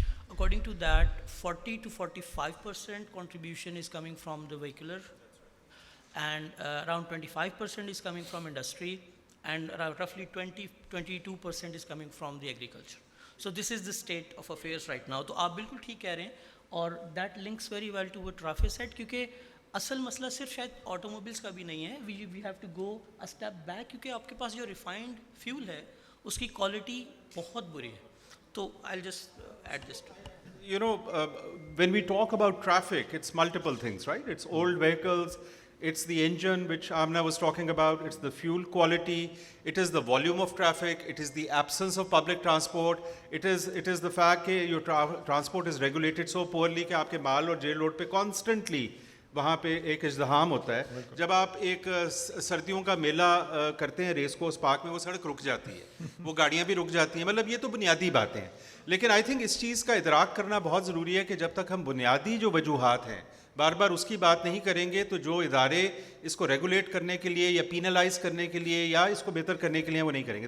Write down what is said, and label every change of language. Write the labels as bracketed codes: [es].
[en] According to that 40 to 45% contribution is coming from the vehicular, and around 25% is coming from industry, and roughly 22% is coming from the agriculture. So this is the state of affairs right now. [ur] تو آپ بالکل ٹھیک کہہ رہے ہیں, اور [en] that links very well to what Rafi said, [ur] کیونکہ اصل مسئلہ صرف شاید آٹو موبائلس کا بھی نہیں ہے. [en] we have to go a step back, [ur] کیونکہ آپ کے پاس جو ریفائنڈ فیول ہے اس کی کوالٹی بہت بری ہے. [en] تو I'll just add this to it. You know, when we talk about traffic, it's multiple things, right? It's old vehicles, it's the engine which Amna was talking about, it's the fuel quality, it is the volume of traffic, it is the absence of public transport, it is the fact that your transport is regulated so poorly [ur] کہ آپ کے مال اور jail road پہ constantly وہاں پہ ایک ازدحام ہوتا ہے. جب آپ ایک سردیوں کا میلہ کرتے ہیں ریس کورس پارک میں, وہ سڑک رک جاتی ہے, وہ گاڑیاں بھی رک جاتی ہیں. مطلب یہ تو بنیادی باتیں ہیں, لیکن آئی تھنک اس چیز کا ادراک کرنا بہت ضروری ہے کہ جب تک ہم بنیادی جو وجوہات ہیں بار بار اس کی بات نہیں کریں گے, تو جو ادارے اس کو ریگولیٹ کرنے کے لیے یا پینلائز کرنے کے لیے یا اس کو بہتر کرنے کے لیے وہ نہیں کریں گے.